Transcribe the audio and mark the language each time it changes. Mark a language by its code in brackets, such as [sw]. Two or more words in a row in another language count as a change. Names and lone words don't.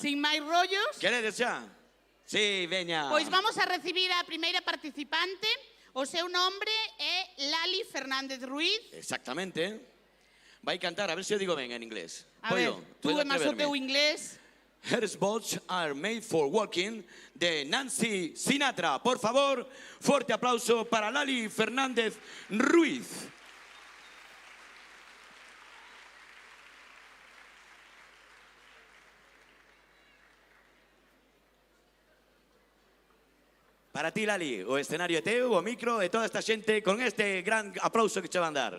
[gl] Sin máis rollos, Queredes xa? Sí, veña. pois vamos a recibir a primeira participante. O seu nombre é Lali Fernández Ruiz. Exactamente. Vai cantar, a ver se o digo ben en inglés. A ver, tú e máis o teu inglés. Her Boats Are Made for Walking, de Nancy Sinatra. [es] Por favor, fuerte aplauso para Lali Fernández Ruiz. [gl] Para ti, Lali, o escenario é teu, o micro e toda esta xente con este gran aplauso que che van dar.